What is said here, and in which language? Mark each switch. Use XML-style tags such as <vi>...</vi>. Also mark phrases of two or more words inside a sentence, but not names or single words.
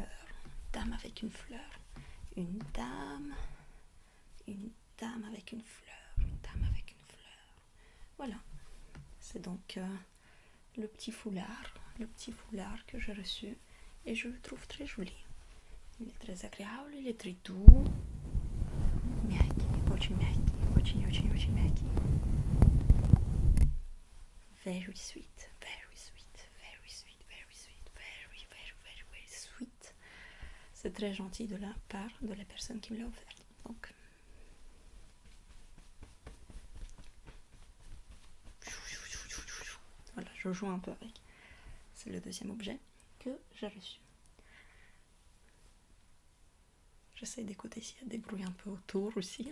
<fr>Dame avec une fleur. Une dame avec une fleur. Une dame avec une fleur. Voilà. C'est donc le petit foulard que j'ai reçu et je le trouve très joli. Il est très agréable, il est très doux.</fr> <ru>Мягкий, очень мягкий, очень мягкий.</ru> <en>Very sweet, very sweet, very sweet, very sweet, very sweet.</en> <fr>C'est très gentil de la part de la personne qui me l'a offert. Donc, voilà, je joue un peu avec. C'est le deuxième objet que j'ai reçu. J'essaie d'écouter s'il y a des bruits un peu autour aussi.</fr>